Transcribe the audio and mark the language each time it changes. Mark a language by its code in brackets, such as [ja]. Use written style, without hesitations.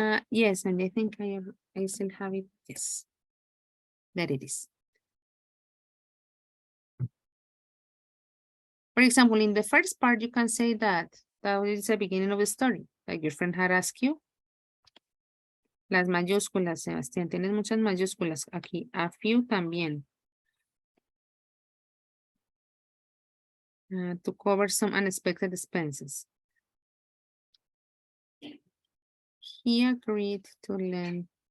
[en] Yes, and I think I still have it. Yes, there it is. For example, in the first part, you can say that is the beginning of the story. Like your friend had asked you. [es] Las mayúsculas, Sebastián, tienes muchas mayúsculas aquí. [en] A few [es] también. [en] To cover some unexpected expenses. He agreed to lend.